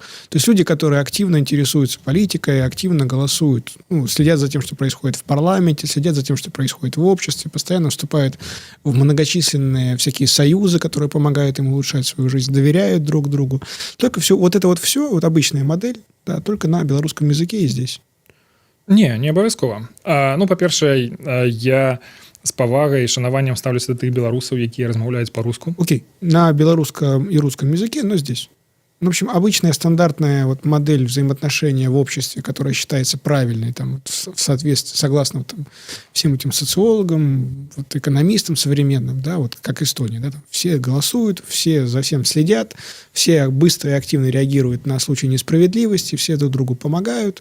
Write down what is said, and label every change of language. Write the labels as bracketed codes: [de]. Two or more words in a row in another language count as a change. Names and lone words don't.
[ru] То есть люди, которые активно интересуются политикой, активно голосуют, следят за тем, что происходит в парламенте, следят за тем, что происходит в обществе, постоянно вступают в многочисленные всякие союзы, которые помогают им улучшать свою жизнь, доверяют друг другу. Только все, вот это вот все, вот обычная модель, да, только на белорусском языке и здесь. [be] Не абавязкова. Па-першае, я з павагай і шанаваннем ставлюся да тых беларусаў, якія размаўляюць па-руску. [ru] Окей, на белорусском и русском языке, но здесь. В общем, обычная стандартная вот модель взаимоотношения в обществе, которая считается правильной, там, в соответствии, согласно там, всем этим социологам, вот, экономистам современным, да, вот как Эстония, да, там, все голосуют, все за всем следят, все быстро и активно реагируют на случаи несправедливости, все друг другу помогают.